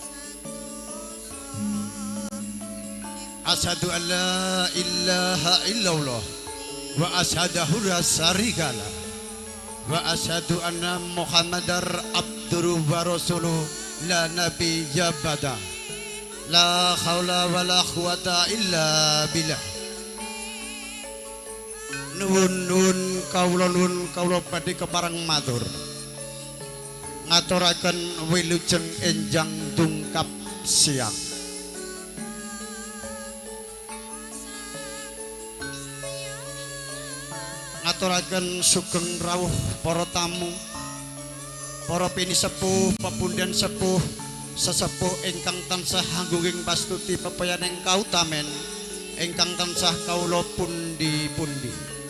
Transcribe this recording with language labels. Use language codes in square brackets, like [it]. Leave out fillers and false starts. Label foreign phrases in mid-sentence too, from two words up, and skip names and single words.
[ar] أشهد أن لا إله إلا الله وأشهد لا شريك له وأشهد أن محمدا عبده ورسوله لا نبي بعد. لا حول ولا قوة إلا بالله. [jv] Nuwun kawula badhe kepareng matur ngaturaken wilujeng enjang tungkap siang. Ngaturaken sugeng rawuh para tamu, para pinisepuh, pepundhen sepuh, sesepuh ingkang tansah anggunging pastuti pepayaning kautamen ingkang tansah kawula pundi-pundi.